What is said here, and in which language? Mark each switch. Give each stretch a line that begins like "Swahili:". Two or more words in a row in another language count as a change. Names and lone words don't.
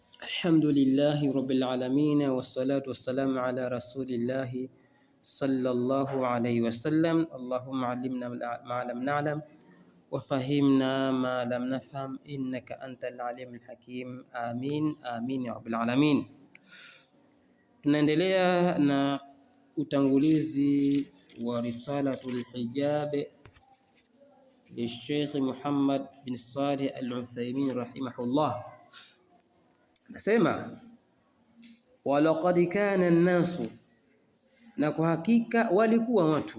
Arabic: الحمد لله رب العالمين والصلاة والسلام على رسول الله صلى الله عليه وسلم. اللهم علمنا ما لم نعلم وفهمنا ما لم نفهم إنك أنت العليم الحكيم. آمين آمين يا رب العالمين.
Swahili: Tunaendelea na utangulizi wa risalatul hijab li Sheikh Muhammad bin Salih al-Uthaymeen rahimahullah. Nasema
Arabic: ولقد كان الناس,
Swahili: na kwa hakika walikuwa watu.